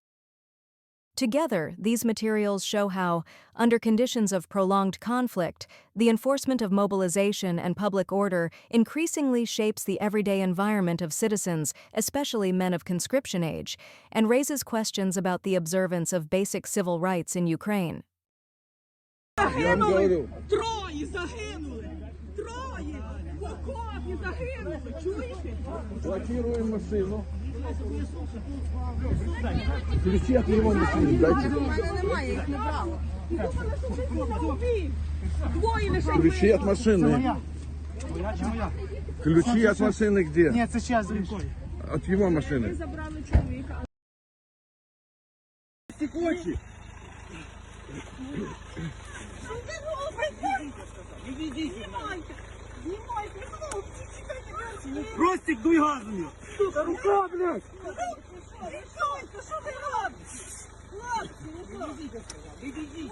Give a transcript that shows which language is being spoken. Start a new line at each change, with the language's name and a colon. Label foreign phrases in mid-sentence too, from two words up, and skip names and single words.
English: Together, these materials show how, under conditions of prolonged conflict, the enforcement of mobilization and public order increasingly shapes the everyday environment of citizens, especially men of conscription age, and raises questions about the observance of basic civil rights in Ukraine.
Ukrainian: Загинули! Троє загинули! Троє! В окопі загинули! Чуєте?
Russian: Блокируем машину. Ключи от его машины дайте.
Ukrainian: У мене немає, їх не брала. Думали, що ти загубив. Двоє лише.
Russian: Ключи от машины. Ключи от машины где? Нет, сейчас. От его машины.
Ukrainian: Забрали чоловіка.
Russian: Очи.
Ukrainian: Що ви робите? Знімайте! Знімайте, хлопці, чекайте! Ростик, дуй газом! Сука, рука, блядь! Рішайте, що ви робите? Хлопці, відійдіть!